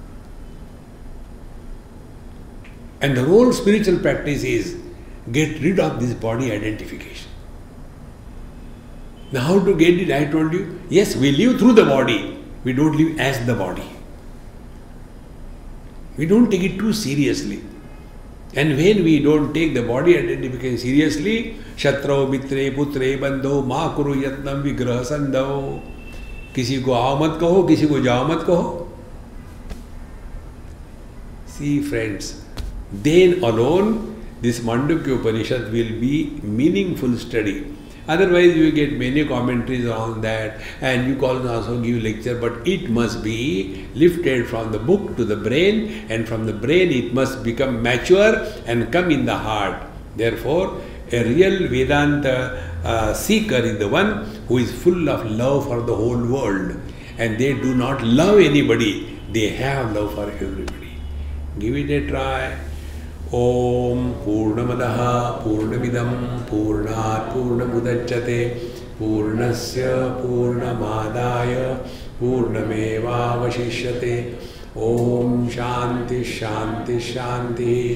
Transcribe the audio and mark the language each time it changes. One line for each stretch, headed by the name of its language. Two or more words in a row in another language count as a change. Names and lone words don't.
English: And the whole spiritual practice is get rid of this body identification. Now how to get it? I told you, yes, we live through the body. We don't live as the body. We don't take it too seriously. And when we don't take the body identification seriously,
Sanskrit: शत्रौ मित्रे पुत्रे बन्धौ मा कुरु यत्नं विग्रहसन्धौ,
Hindi: किसी को आओ मत कहो, किसी को जाओ मत कहो.
English: See friends, then alone this Mandukya Upanishad will be meaningful study. Otherwise you get many commentaries on that and you can also give lecture, but it must be lifted from the book to the brain, and from the brain it must become mature and come in the heart. Therefore, a real Vedanta seeker is the one who is full of love for the whole world, and they do not love anybody, they have love for everybody. Give it a try.
Sanskrit: ॐ पूर्णमदः पूर्णमिदं पूर्णात् पूर्णमुदच्यते पूर्णस्य पूर्णमादाय पूर्णमेव अवशिष्यते. ॐ शान्तिः शान्तिः शान्तिः.